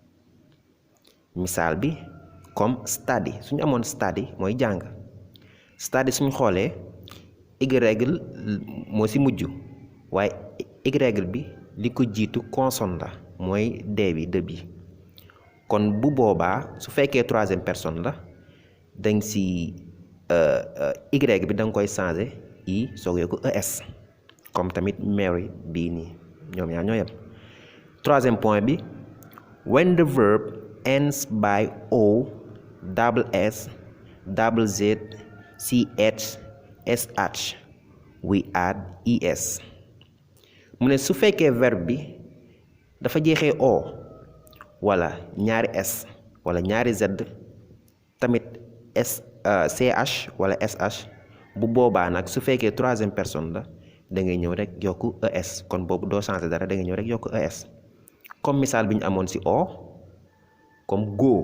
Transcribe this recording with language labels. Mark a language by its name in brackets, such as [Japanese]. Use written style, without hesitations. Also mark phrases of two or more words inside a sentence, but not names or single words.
[Wolof] misaal bi comme study suñu amoon study mooy jàng study suñu xoolee y moo ci mujj waaye y bi li ko jiitu consonne la mooy d bi de bi kon bu boobaa su fekkee [French] troisième personne [Wolof] la dang ci y bi da nga koy changer i soog yokk es comme tamit Mary bii nii ñoom ñaar ñoo yem [French] troisième point [Wolof] bi [English] when the verb ends by o double s double z ch sh we add es [Wolof] mu ne su fekkee verbe bi dafa jeexee o wala ñaari s wala ñaari z tamit ch wala sh bu boobaa nag su fekkee [French] troisième personne [Wolof] la da ngay ñëw rek yokku es kon boobu doo changer dara da ngay ñëw rek yokku es comme misaal bi ñu amoon ci o comme